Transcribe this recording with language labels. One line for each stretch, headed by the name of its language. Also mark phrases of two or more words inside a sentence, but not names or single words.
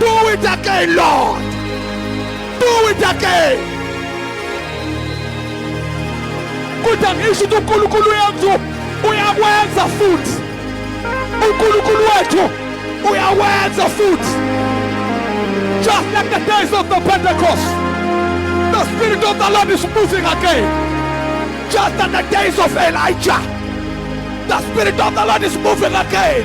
English: it again, Lord. Do it again.
Zulu: Kuta ngisho uNkulunkulu wethu uyawenza futhi. uNkulunkulu wethu uyawenza futhi.
English: Just like the days of the Pentecost, the Spirit of the Lord is moving again. Just like the days of Elijah, the Spirit of the Lord is moving again.